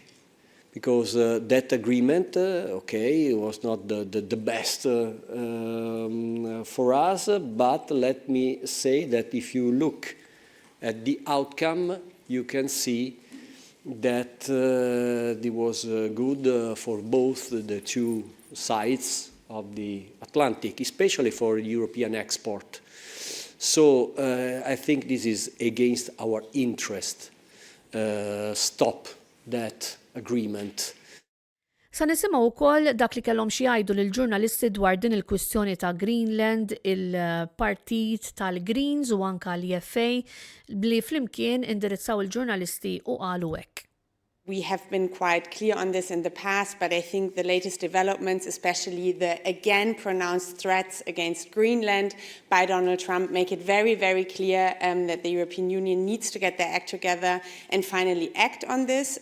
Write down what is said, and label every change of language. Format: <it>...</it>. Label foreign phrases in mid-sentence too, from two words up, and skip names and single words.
<en>Because that agreement, okay, was not the best for us, but let me say that if you look at the outcome, you can see that it was good for both the two sides of the Atlantic, especially for European export. So I think this is against our interest. Stop that agreement.</en> <mt>Sa nisimgħu wkoll dak li kellhom xi jgħidu lill-ġurnalisti dwar din il-kwistjoni ta' Greenland, il-partit tal-Greens u anke l-EFA li flimkien indirizzaw il-ġurnalisti u qalu hekk.</mt> <en>We have been quite clear on this in the past, but I think the latest developments, especially the again pronounced threats against Greenland by Donald Trump, make it very, very clear that the European Union needs to get their act together and finally act on this.</en>